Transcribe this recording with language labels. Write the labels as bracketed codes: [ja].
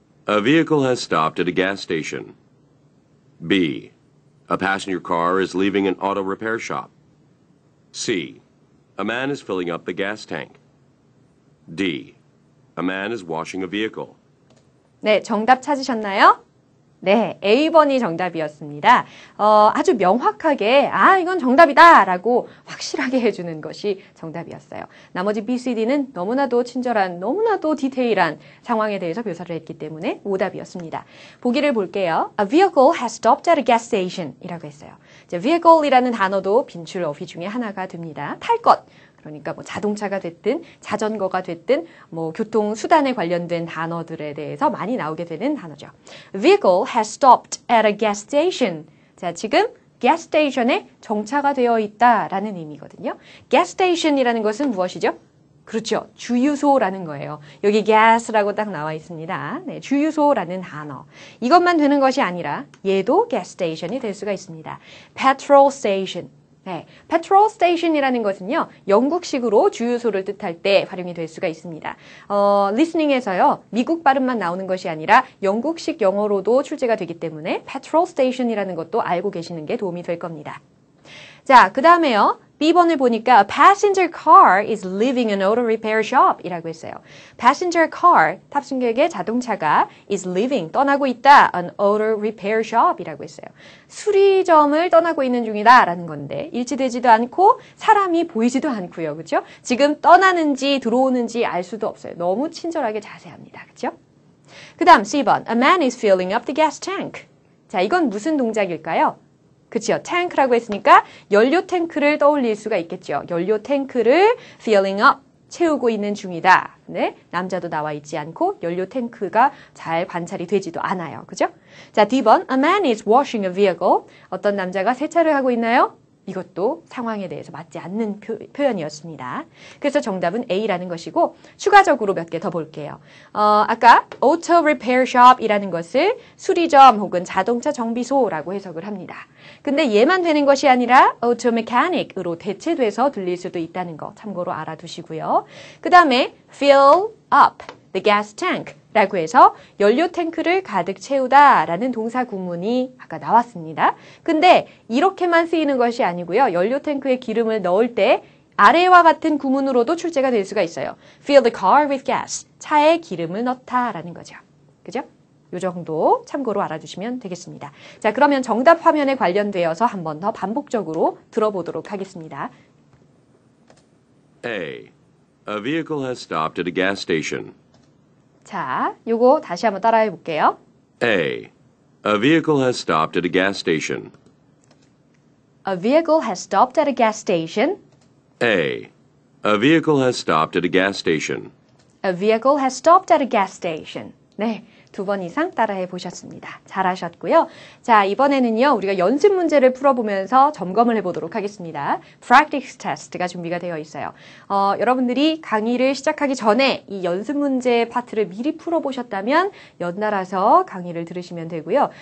[en] A vehicle has stopped at a gas station. B. A passenger car is leaving an auto repair shop. C. A man is filling up the gas tank. D. A man is washing a vehicle. [ko] 네, 정답 찾으셨나요? 네, A번이 정답이었습니다. 아주 명확하게 이건 정답이다 라고 확실하게 해주는 것이 정답이었어요. 나머지 B, C, D는 너무나도 친절한, 너무나도 디테일한 상황에 대해서 묘사를 했기 때문에 오답이었습니다. 보기를 볼게요. [en] A vehicle has stopped at a gas station [ko] 이라고 했어요. 이제 vehicle 이라는 단어도 빈출 어휘 중에 하나가 됩니다. 탈 것. 그러니까 뭐 자동차가 됐든 자전거가 됐든 뭐 교통수단에 관련된 단어들에 대해서 많이 나오게 되는 단어죠. [en] Vehicle has stopped at a gas station. [ko] 자, 지금 gas station에 정차가 되어 있다라는 의미거든요. gas station이라는 것은 무엇이죠? 그렇죠. 주유소라는 거예요. 여기 gas라고 딱 나와 있습니다. 네, 주유소라는 단어. 이것만 되는 것이 아니라 얘도 gas station이 될 수가 있습니다. [en] petrol station. [ko] 네, petrol station이라는 것은요, 영국식으로 주유소를 뜻할 때 활용이 될 수가 있습니다. 리스닝에서요, 미국 발음만 나오는 것이 아니라 영국식 영어로도 출제가 되기 때문에 petrol station이라는 것도 알고 계시는 게 도움이 될 겁니다. 자, 그 다음에요. B번을 보니까 [en] a passenger car is leaving an auto repair shop [ko] 이라고 했어요. passenger car, 탑승객의 자동차가 [en] is leaving, [ko] 떠나고 있다. [en] an auto repair shop [ko] 이라고 했어요. 수리점을 떠나고 있는 중이다 라는 건데 일치되지도 않고 사람이 보이지도 않고요. 그렇죠? 지금 떠나는지 들어오는지 알 수도 없어요. 너무 친절하게 자세합니다. 그렇죠? 그 다음 C번, [en] a man is filling up the gas tank. [ko] 자, 이건 무슨 동작일까요? 그치요. 탱크라고 했으니까 연료 탱크를 떠올릴 수가 있겠죠. 연료 탱크를 filling up, 채우고 있는 중이다. 네, 남자도 나와 있지 않고 연료 탱크가 잘 관찰이 되지도 않아요. 그죠? 자, D번, [en] a man is washing a vehicle. [ko] 어떤 남자가 세차를 하고 있나요? 이것도 상황에 대해서 맞지 않는 표현이었습니다. 그래서 정답은 A라는 것이고 추가적으로 몇 개 더 볼게요. 아까 auto repair shop이라는 것을 수리점 혹은 자동차 정비소라고 해석을 합니다. 근데 얘만 되는 것이 아니라 auto mechanic으로 대체돼서 들릴 수도 있다는 거 참고로 알아두시고요. 그 다음에 [en] fill up the gas tank [ko] 라고 해서 연료 탱크를 가득 채우다 라는 동사 구문이 아까 나왔습니다. 근데 이렇게만 쓰이는 것이 아니고요. 연료 탱크에 기름을 넣을 때 아래와 같은 구문으로도 출제가 될 수가 있어요. [en] Fill the car with gas. [ko] 차에 기름을 넣다 라는 거죠. 그죠? 요 정도 참고로 알아두시면 되겠습니다. 자, 그러면 정답 화면에 관련되어서 한 번 더 반복적으로 들어보도록 하겠습니다. [en] A. A vehicle has stopped at a gas station. [ko] 자, 요거 다시 한번 따라해 볼게요. [en] A. A vehicle has stopped at a gas station. A vehicle has stopped at a gas station. A. A vehicle has stopped at a gas station. A vehicle has stopped at a gas station. [ko] 네, 2번 이상 따라해 보셨습니다. 잘하셨고요. 자, 이번에는요, 우리가 연습 문제를 풀어보면서 점검을 해보도록 하겠습니다. Practice test가 준비가 되어 있어요. 여러분들이 강의를 시작하기 전에 이 연습 문제 파트를 미리 풀어보셨다면 연달아서 강의를 들으시면 되고요.